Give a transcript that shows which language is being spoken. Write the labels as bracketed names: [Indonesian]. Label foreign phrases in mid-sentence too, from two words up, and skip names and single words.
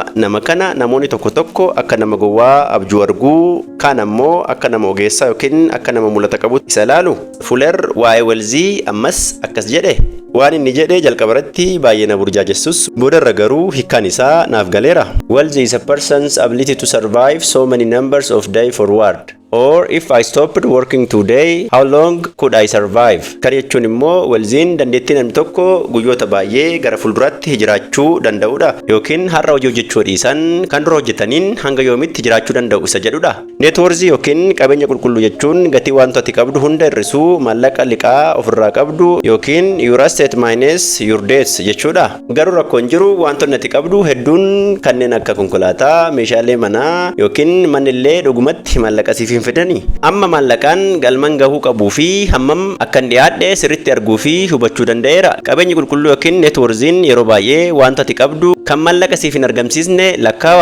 [Oromo] Nama kana namoonni tokko tokko akka nama gowwaa abjuu arguu kaan ammoo akka nama ogeessaa yookiin akka nama mul'ata qabu isa ilaalu. Fuuler waa'ee weelzii ammas akkas jedhe. Waan inni jedhe jalqaba irratti baay'ee na burjaajessus boodarra garuu hiikaan isaa naaf galeera. [English] Wealth is a person's ability to survive so many numbers of days forward. Or if I stopped working today, how long could I survive? [Oromo] Kan jechuun immoo weelziin dandeettii namni tokko guyyoota baay'ee gara fuulduraatti jiraachuu danda'udha. Yookiin har'a hojii hojjechuu dhiisan kan dura hojjetaniin hanga yoomitti jiraachuu danda'u isa jedhudha. Neetwoorzi yookiin qabeenya qulqulluu jechuun gatii wanta ati qabdu hunda hir'isuu maallaqa liqaa ofirraa qabdu yookiin [English] your asset minus your debts [Oromo] jechuudha. Garuu rakkoon jiru wantoonni ati qabdu hedduun kanneen akka konkolaataa, meeshaalee manaa yookiin mannillee dhugumatti maallaqa siif fidanii amma maallaqaan galman gahuu qabuu fi hammam akkan dhiyaadhe sirritti arguu fi hubachuu danda'eera. Qabeenyi qulqulluu yookiin neetwoorziin yeroo baay'ee wanta ati qabdu kan maallaqa siif hin argamsiisne lakkaawa.